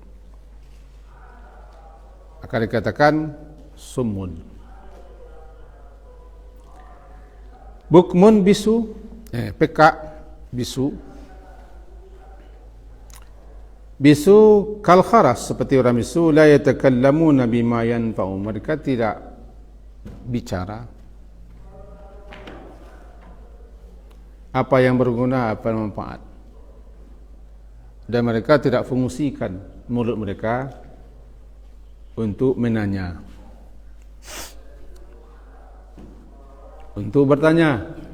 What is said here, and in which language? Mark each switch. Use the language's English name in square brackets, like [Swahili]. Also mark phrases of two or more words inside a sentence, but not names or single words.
[Indonesian] Akan dikatakan summun. Bukmun bisu, pekak bisu. Bisu [Arabic] كالأخرس, [Indonesian] seperti orang bisu, [Arabic] لا يتكلمون بما ينفع. [Indonesian] Mereka tidak bicara apa yang berguna, apa yang manfaat. Dan mereka tidak fungsikan mulut mereka untuk menanya, untuk bertanya.